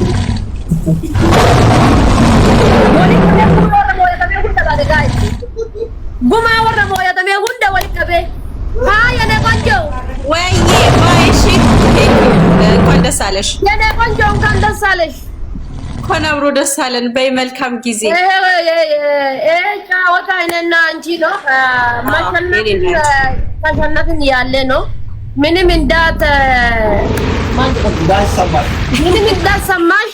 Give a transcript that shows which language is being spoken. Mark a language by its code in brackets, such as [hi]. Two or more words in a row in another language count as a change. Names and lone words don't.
[om] Guma warra moya tamee hunda walitti qabee baay'ee [am] ኔ ቆንጆ ወይዬ ባይሺ እንኳን ደስ አለሽ የኔ ቆንጆ እንኳን ደስ አለሽ እንኳን አብሮ ደስ አለን በይ መልካም ጊዜ ጫወታ እኔና አንቺ ነው ማሸነፍን ያለ ነው ምንም እንዳትሰማሽ